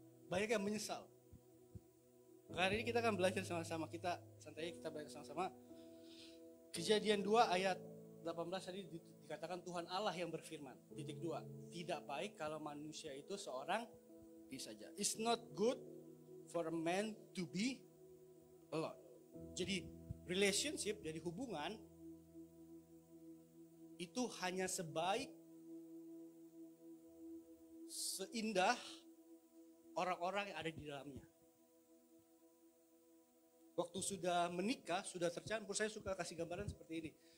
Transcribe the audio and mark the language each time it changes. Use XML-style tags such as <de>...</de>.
<id>Banyak yang menyesal. Kali ini kita akan belajar sama-sama. Kita santai, kita belajar sama-sama. Kejadian 2 ayat 18 tadi dikatakan Tuhan Allah yang berfirman. Titik 2. Tidak baik kalau manusia itu seorang diri saja.</id> <en>It's not good for a man to be alone.</en> <id>Jadi relationship, jadi hubungan itu hanya sebaik, seindah orang-orang yang ada di dalamnya. Waktu sudah menikah, sudah tercampur, saya suka kasih gambaran seperti ini.</id>